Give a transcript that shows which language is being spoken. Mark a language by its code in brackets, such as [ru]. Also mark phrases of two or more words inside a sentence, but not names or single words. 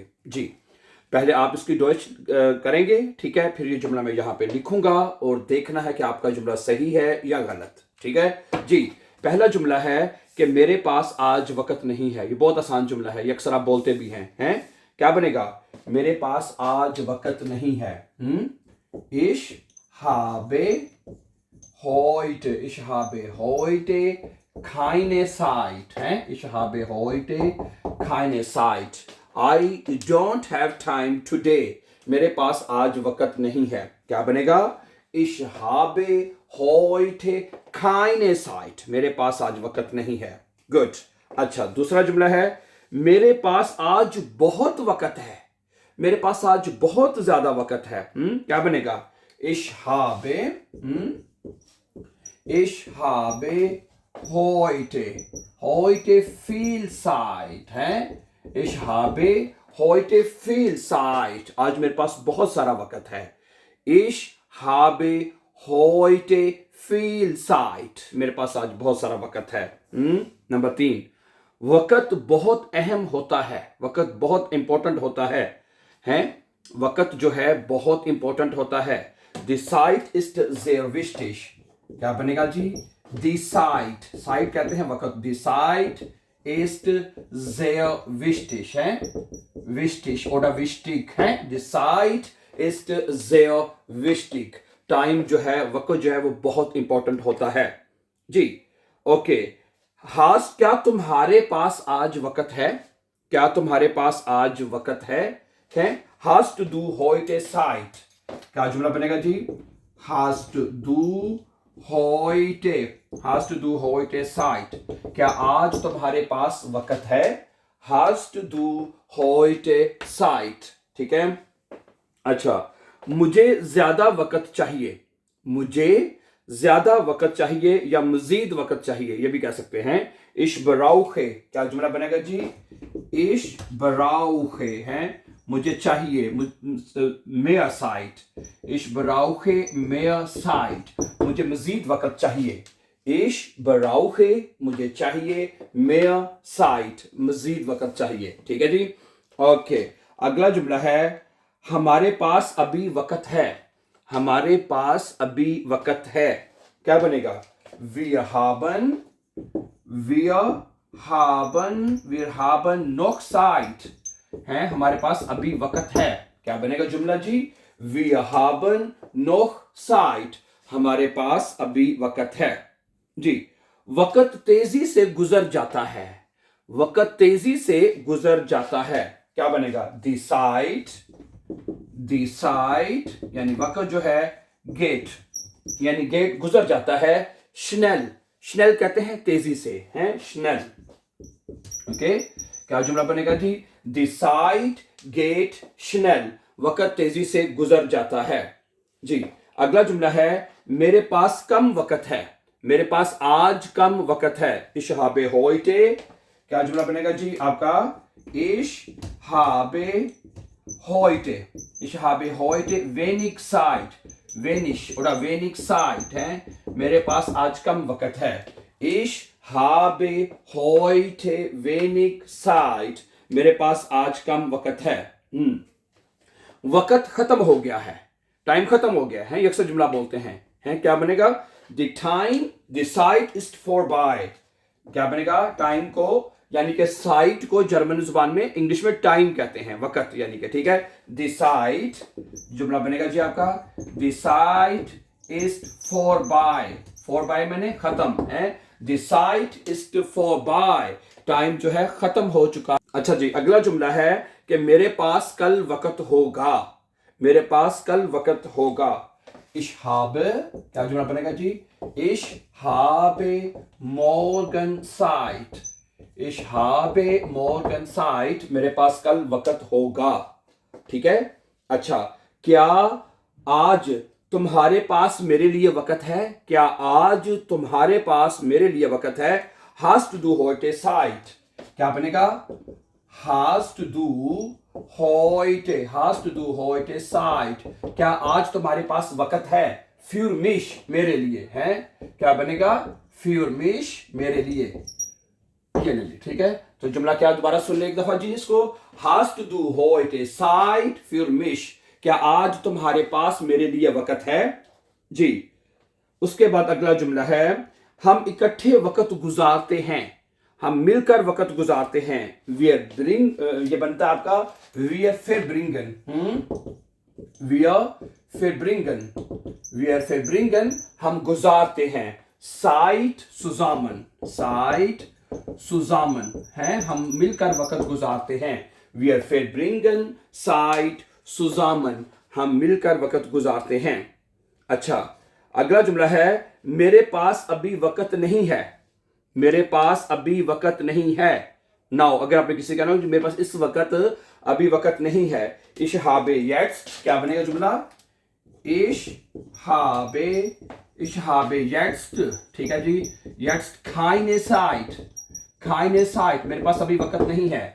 [ur] جی، پہلے آپ اس کی ڈوئچ کریں گے، ٹھیک ہے? پھر یہ جملہ میں یہاں پہ لکھوں گا اور دیکھنا ہے کہ آپ کا جملہ صحیح ہے یا غلط، ٹھیک ہے? جی، پہلا جملہ ہے کہ میرے پاس آج وقت نہیں ہے. یہ بہت آسان جملہ ہے، یہ اکثر آپ بولتے بھی ہیں? کیا بنے گا? میرے پاس آج وقت نہیں ہے. [de] Ich habe heute keine Zeit. Ich habe heute keine Zeit. [en] I don't have time today. [ur] میرے پاس آج وقت نہیں ہے. کیا بنے گا? [de] Ich habe heute keine Zeit. [ur] میرے پاس آج وقت نہیں ہے. گڈ. اچھا، دوسرا جملہ ہے میرے پاس آج بہت وقت ہے. میرے پاس آج بہت زیادہ وقت ہے. کیا بنے گا? [de] Ich habe heute viel Zeit है। Ich habe heute viel Zeit। [ur] آج میرے پاس بہت سارا وقت ہے. [de] Ich habe heute viel Zeit। [ur] میرے پاس آج بہت سارا وقت ہے۔ نمبر 3، وقت بہت اہم ہوتا ہے. وقت بہت امپورٹنٹ ہوتا ہے؟ وقت جو ہے بہت امپورٹنٹ ہوتا ہے. [de] Die Zeit ist sehr wichtig। [ur] کیا بنے گا جی? [de] Die Zeit, [ur] Zeit کہتے ہیں وقت. [de] Die Zeit ist sehr wichtig है। Wichtig oder wichtig है। Die Zeit ist sehr wichtig। [ur] ٹائم جو ہے، وقت جو ہے وہ بہت امپورٹنٹ ہوتا ہے. جی، اوکے. ہاس، کیا تمہارے پاس آج وقت ہے? کیا تمہارے پاس آج وقت ہے? [de] Hast du heute Zeit? [ur] کیا جملہ بنے گا جی? [de] Hast du heute Zeit? [ur] کیا آج تمہارے پاس وقت ہے? [de] Hast du heute Zeit? [ur] ٹھیک ہے. اچھا، مجھے زیادہ وقت چاہیے. مجھے زیادہ وقت چاہیے یا مزید وقت چاہیے، یہ بھی کہہ سکتے ہیں. [de] Ich brauche, [ur] کیا جملہ بنے گا جی? [de] Ich brauche [ur] ہے مجھے چاہیے. [de] mehr Zeit। Ich brauche mehr Zeit। [ur] مجھے مزید وقت چاہیے. [de] Ich brauche [ur] مجھے چاہیے, [de] mehr Zeit [ur] مزید وقت چاہیے۔ ٹھیک ہے جی. اوکے، اگلا جملہ ہے ہمارے پاس ابھی وقت ہے. ہمارے پاس ابھی وقت ہے۔ کیا بنے گا? [de] Wir haben noch Zeit है। [ur] ہمارے پاس ابھی وقت ہے۔ کیا بنے گا جملہ جی? [de] Wir haben noch Zeit। [ur] ہمارے پاس ابھی وقت ہے. جی، وقت تیزی سے گزر جاتا ہے. وقت تیزی سے گزر جاتا ہے. کیا بنے گا? [de] Die Zeit [ur] یعنی وقت جو ہے گیٹ، یعنی گیٹ گزر جاتا ہے. schnell کہتے ہیں تیزی سے، ہیں؟ schnell. اوکے، کیا جملہ بنے گا جی? [de] Die Zeit geht schnell। [ur] وقت تیزی سے گزر جاتا ہے۔ جی، اگلا جملہ ہے میرے پاس کم وقت ہے. میرے پاس آج کم وقت ہے. [de] Ich habe heute, [ur] کیا جملہ بنے گا جی آپ کا? [de] Ich habe heute wenig Zeit। wenig oder wenig Zeit है। [ur] میرے پاس آج کم وقت ہے. [de] Ich habe heute wenig Zeit। [ur] میرے پاس آج کم وقت ہے۔ وقت ختم ہو گیا ہے. ٹائم ختم ہو گیا ہے، یہ اکثر جملہ بولتے ہیں? کیا بنے گا? [de] The Zeit ist vorbei। [ur] کیا بنے گا? ٹائم کو یعنی کہ سائٹ کو جرمن زبان میں، انگلش میں ٹائم کہتے ہیں، وقت یعنی کہ. ٹھیک ہے. [de] Die Zeit, [ur] جملہ بنے گا جی آپ کا [de] Die Zeit ist vorbei। vorbei [ur] میں نے ختم ہے. [de] Die Zeit ist vorbei। [ur] ٹائم جو ہے ختم ہو چکا. اچھا جی، اگلا جملہ ہے کہ میرے پاس کل وقت ہوگا. میرے پاس کل وقت ہوگا. [de] Ich habe, [ur] کیا جملہ بنے گا جی? [de] Ich habe morgen Zeit। Ich habe morgen Zeit। [ur] میرے پاس کل وقت ہوگا. ٹھیک ہے. اچھا، کیا آج تمہارے پاس میرے لیے وقت ہے? کیا آج تمہارے پاس میرے لیے وقت ہے? [de] Hast du heute Zeit? [ur] کیا بنے گا? [de] Hast du heute Zeit? [ur] کیا آج تمہارے پاس وقت ہے? [de] Für mich, [ur] میرے لیے ہے۔ کیا بنے گا? [de] Für mich, [ur] میرے لیے۔ یہ لے لی، ٹھیک ہے. تو جملہ کیا، دوبارہ سن لے ایک دفعہ جی اس کو. [de] Hast du heute Zeit für mich, [ur] کیا آج تمہارے پاس میرے لیے وقت ہے جی. اس کے بعد اگلا جملہ ہے، ہم اکٹھے وقت گزارتے ہیں، ہم مل کر وقت گزارتے ہیں. [de] wir bring, [ur] یہ بنتا ہے آپ کا [de] wir verbringen, wir verbringen, [ur] ہم گزارتے ہیں. [de] Zeit zusammen, Zeit zusammen [ur] ہے، ہم مل کر وقت گزارتے ہیں. [de] wir verbringen Zeit zusammen, [ur] ہم مل کر وقت گزارتے ہیں. اچھا، اگلا جملہ ہے، میرے پاس ابھی وقت نہیں ہے، میرے پاس ابھی وقت نہیں ہے. ناؤ اگر آپ نے کسی کہنا میرے پاس اس وقت ابھی وقت نہیں ہے, [de] ich habe jetzt, [ur] کیا بنے گا جملہ, [de] ich habe jetzt, [ur] ٹھیک ہے جی, [de] jetzt keine Zeit, keine Zeit, [ur] میرے پاس ابھی وقت نہیں ہے.